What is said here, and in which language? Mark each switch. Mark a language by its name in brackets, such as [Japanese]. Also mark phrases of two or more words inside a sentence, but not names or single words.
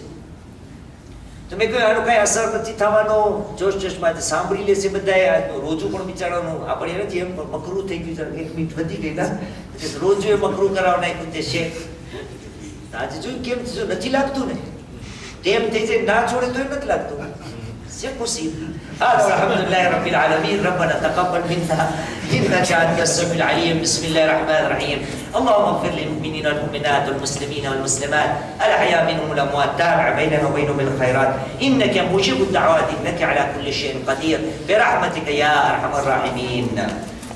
[Gujarati] તો મેં કહ્યું આનો કાંઈ અસર નથી થવાનો. જોશમાં સાંભળી લેશે બધા. રોજુ પણ બિચારાનું આપણે નથી એમ મકરું થઈ ગયું, 1 મિનિટ વધી ગઈ ના, રોજુ એ મકરું કરાવ નાખ્યું તે શેખ. આજે જોયું કેમ નથી લાગતું ને, ટેમ થઈ જાય ના છોડે તો નથી લાગતું. [Arabic] شيء مصيب. هذا والحمد لله رب العالمين. ربنا تقبل منا انك انت السميع العليم. بسم الله الرحمن الرحيم. اللهم اغفر للمؤمنين والمؤمنات والمسلمين والمسلمات الاحياء منهم والاموات. تابع بيننا وبينهم بالخيرات انك مجيب الدعوات انك على كل شيء قدير برحمتك يا ارحم الراحمين.